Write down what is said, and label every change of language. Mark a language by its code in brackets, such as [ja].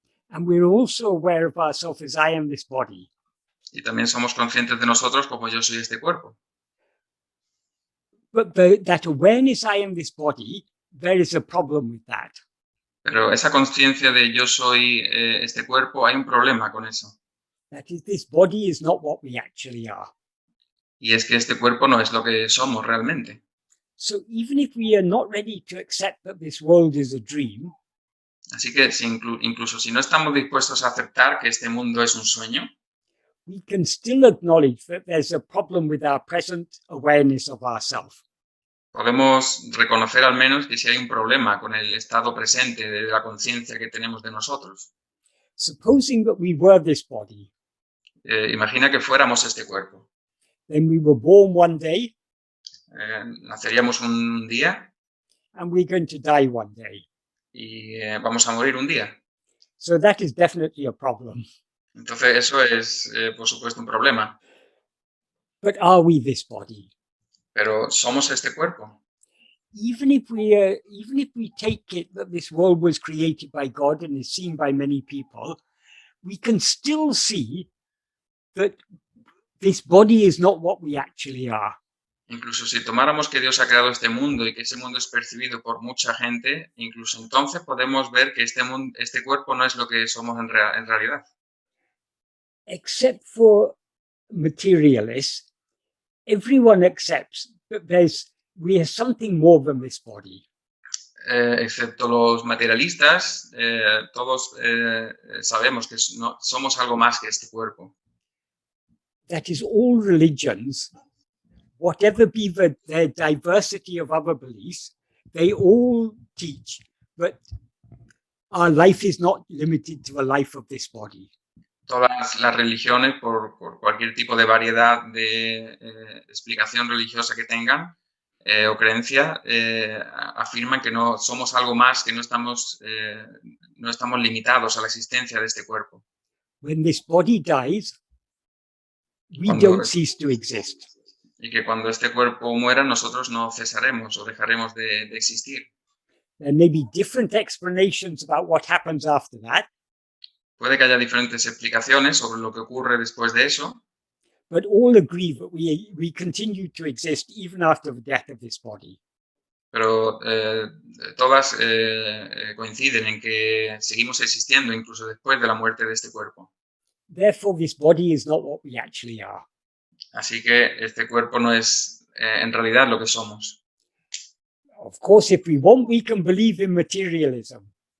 [en] And we're also aware of ourselves as I am this body. [es] Y también somos conscientes de nosotros como yo soy este cuerpo. [en] But that awareness I am this body, there is a problem with that. [es] Pero esa conciencia de yo soy este cuerpo, hay un problema con eso. [en] That is, this body is not what we actually are. [es] Y es que este cuerpo no es lo que somos realmente. [en] So even if we are not ready to accept that this world is a dream, [es] Así que incluso si no estamos dispuestos a aceptar que este mundo es un sueño, [en] we can still acknowledge that there's a problem with our present awareness of ourself. [es] podemos reconocer al menos que si hay un problema con el estado presente de la conciencia que tenemos de nosotros. [en] Supposing that we were this body, [es] Imagina que fuéramos este cuerpo. [en] then we were born one day [es] Naceríamos un día [en] and we're going to die one day. [es] y vamos a morir un día. [en] So that is definitely a problem. [es] Entonces eso es, por supuesto, un problema. [en] But are we this body? [es] Pero somos este cuerpo. [en] Even if we take it that this world was created by God and is seen by many people, we can still see that this body is not what we actually are. [es] Incluso si tomáramos que Dios ha creado este mundo y que ese mundo es percibido por mucha gente, incluso entonces podemos ver que este cuerpo no es lo que somos en realidad. [en] Except for materialists, everyone accepts that we are something more than this body. [es] Excepto los materialistas, todos sabemos que somos algo más que este cuerpo. [en] That is, all religions, whatever be their diversity of other beliefs, they all teach that our life is not limited to a life of this body. [es] Todas las religiones, por cualquier tipo de variedad de explicación religiosa que tengan o creencia, afirman que no somos algo más, que no estamos limitados a la existencia de este cuerpo. [en] When this body dies, we [es] Cuando- [en] don't cease to exist. [es] Y que cuando este cuerpo muera, nosotros no cesaremos o dejaremos de existir. [en] There may be different explanations about what happens after that, [es] Puede que haya diferentes explicaciones sobre lo que ocurre después de eso, [en] but all agree that we continue to exist even after the death of this body. [es] pero todas coinciden en que seguimos existiendo incluso después de la muerte de este cuerpo. [en] Therefore, this body is not what we actually are. [es] Así que este cuerpo no es en realidad lo que somos. [en] Of course, if we want, we can believe in materialism.